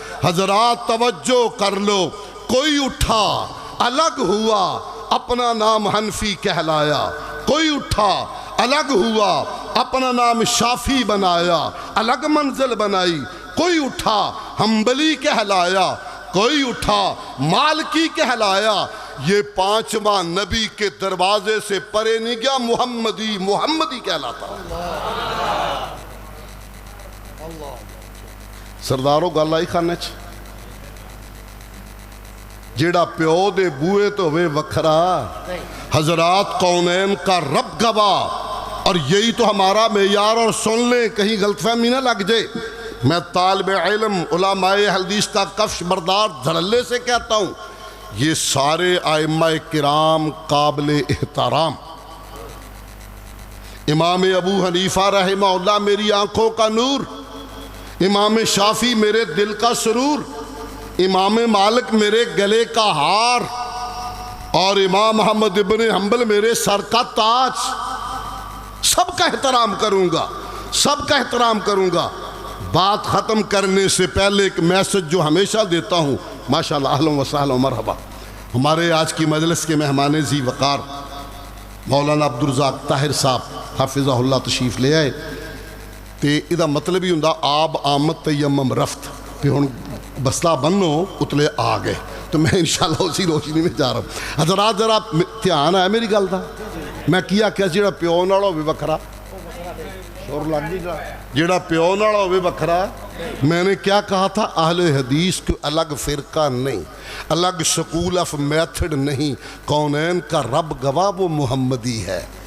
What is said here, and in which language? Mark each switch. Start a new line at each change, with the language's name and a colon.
Urdu: حضرات توجہ کر لو, کوئی اٹھا الگ ہوا اپنا نام حنفی کہلایا, کوئی اٹھا الگ ہوا اپنا نام شافی بنایا, الگ منزل بنائی. کوئی اٹھا حنبلی کہلایا, کوئی اٹھا مالکی کہلایا. یہ پانچواں نبی کے دروازے سے پرے نہیں گیا, محمدی کہلاتا.
Punjabi: سرداروں گل آئی خانے چ, جیڑا پیو دے بوئے تو ہوئے وکھرا.
Urdu: حضرات کونین کا رب گواہ, اور یہی تو ہمارا معیار. اور سن لیں کہیں غلط فہمی نہ لگ جائے, میں طالب علم علماء حدیث کا کفش بردار دھڑلے سے کہتا ہوں, یہ سارے ائمہ کرام قابل احترام. امام ابو حنیفہ رحمہ اللہ میری آنکھوں کا نور, امام شافی میرے دل کا سرور, امام مالک میرے گلے کا ہار, اور امام محمد ابن حنبل میرے سر کا تاج. سب کا احترام کروں گا, سب کا احترام کروں گا. بات ختم کرنے سے پہلے ایک میسج جو ہمیشہ دیتا ہوں, ماشاءاللہ اہلا و سہلا و مرحبا. ہمارے آج کی مجلس کے مہمان ذی وقار مولانا عبدالرزاق طاہر صاحب حافظہ اللہ تشریف لے آئے.
Punjabi: تے ادھا مطلب ہی ہوں
Persian: آب آمد تیمم رفت,
Punjabi: پہ ہوں بسلا بنو اتلے آ گئے.
Urdu: تو میں انشاءاللہ اسی روشنی میں جا رہا ہوں.
Punjabi: حضرات ذرا دھیان ہے میری گل دا, میں کیا جیڑا پیو نال ہوے وکھرا, شور لگ جی جیڑا پیو نال ہوے وکھرا.
Urdu: میں نے کیا کہا تھا, اہل حدیث کو الگ فرقہ نہیں, الگ سکول آف میتھڈ نہیں, کونین کا رب گواہ وہ محمدی ہے.